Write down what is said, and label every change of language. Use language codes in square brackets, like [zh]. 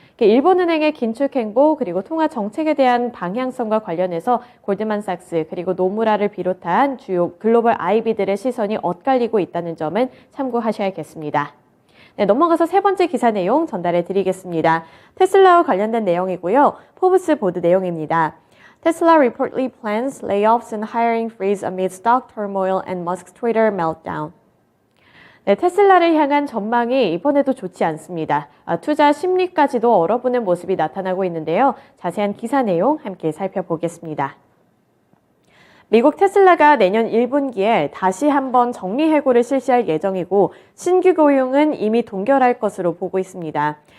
[ko] 일본은행의 긴축 행보 그리고 통화 정책에 대한 방향성과 관련해서 골드만삭스 그리고 노무라를 비롯한 주요 글로벌 IB들의 시선이 엇갈리고 있다는 점은 참고하셔야겠습니다. 네, 넘어가서 세 번째 기사 내용 전달해 드리겠습니다. 테슬라와 관련된 내용이고요. 포브스 보도 내용입니다. [en] Tesla reportedly plans layoffs and hiring freeze amid stock turmoil and Musk's Twitter meltdown. [ko] 네, 테슬라를 향한 전망이 이번에도 좋지 않습니다. 투자 심리까지도 얼어붙는 모습이 나타나고 있는데요. 자세한 기사 내용 함께 살펴보겠습니다. 미국 테슬라가 내년 1분기에 다시 한번 정리해고를 실시할 예정이고 신규 고용은 이미 동결할 것으로 보고 있습니다.